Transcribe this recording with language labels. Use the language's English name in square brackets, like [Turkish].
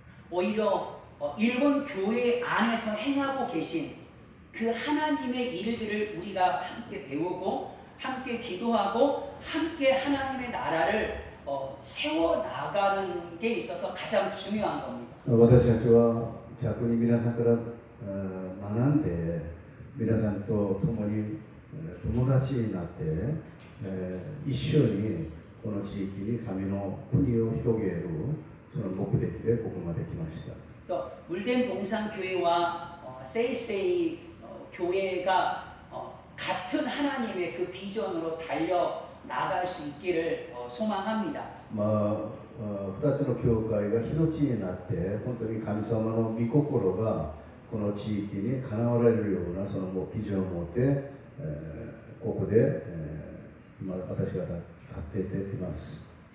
[Korean] 오히려 일본 교회 안에서 행하고 계신 그 하나님의 일들을 우리가 함께 배우고 함께 기도하고 함께 하나님의 나라를 세워나가는 게 있어서 가장 중요한 겁니다. [Japanese] 私たちは逆に皆さんから学んで皆さんと共に友達になって、一緒にこの地域に神の国を広げるその目的でここまで来ました。 [Korean] 물된 동산교회와 세이세이 교회가 같은 하나님의 그 비전으로 달려 나갈 수 있기를 소망합니다. [Japanese] 2つの教会が一つになって本当に神様の御心がこの地域に叶われるようなそのビジョンを持って、ここで、今私が立っています。